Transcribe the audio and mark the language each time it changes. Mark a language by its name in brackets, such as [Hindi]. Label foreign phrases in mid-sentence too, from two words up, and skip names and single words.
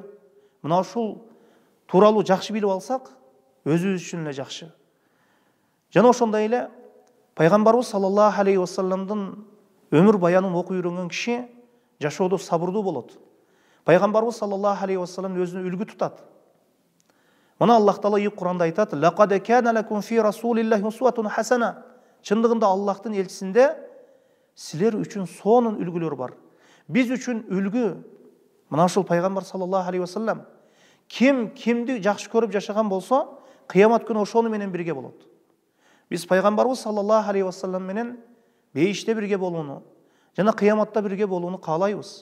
[Kyrgyz] Мына ушул тууралуу жакшы билип алсак, өзүбүз үчүн эле жакшы. Жана ошондой эле пайгамбарыбыз [Arabic] صلى الله عليه وسلم [Kyrgyz] өмүр баянын окуп үйрөнгөн киши жашоодо сабырдуу болот. Пайгамбарыбыз [Arabic] صلى الله عليه وسلم [Kyrgyz] өзүнө үлгү тутат. Мына Аллах Таала Кур'анда айтат: [Arabic] "لقد كان لكم في رسول الله أسوة حسنة." [Kyrgyz] Чындыгында Аллахтын элчисинде силер үчүн сонун үлгүлөр бар. Биз үчүн үлгү мына ушул пайгамбар [Arabic] صلى الله عليه وسلم. [Kyrgyz] Ким кимди жакшы көрүп жашаган болсо, кыямат күнү ошону менен бирге болот. Биз пайгамбарыбыз [Arabic] صلى الله عليه وسلم [Kyrgyz] менен бейиште бирге болууну жана кыяматта бирге болууну каалайбыз.